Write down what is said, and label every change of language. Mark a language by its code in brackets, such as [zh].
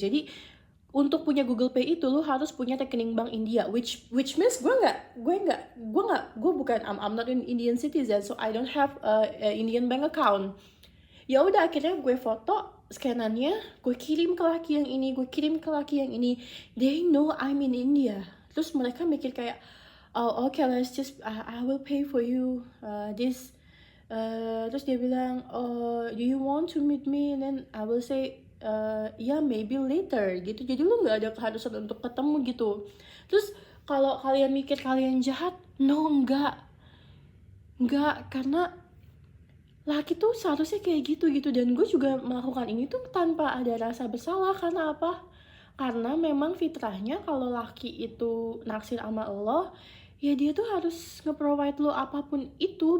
[id] Jadi untuk punya Google Pay itu lu harus punya rekening bank India, [en] which means [id] gue bukan, [en] I'm not an Indian citizen, so I don't have a Indian bank account. [id] Ya udah, akhirnya gue foto scanannya, gue kirim ke laki yang ini, gue kirim ke laki yang ini. [en] They know I'm in India. [id] Terus mereka mikir kayak, [en] oh okay, let's just I will pay for you this. [id] Terus dia bilang, [en] oh do you want to meet me? And then I will say, yeah maybe later gitu. [id] Jadi lu nggak ada keharusan untuk ketemu gitu. Terus kalau kalian mikir kalian jahat, no, enggak, karena laki tuh seharusnya kayak gitu. Dan gue juga melakukan ini tuh tanpa ada rasa bersalah. Karena apa? Karena memang fitrahnya kalau laki itu naksir sama Allah, ya dia tuh harus nge-provide lo apapun itu.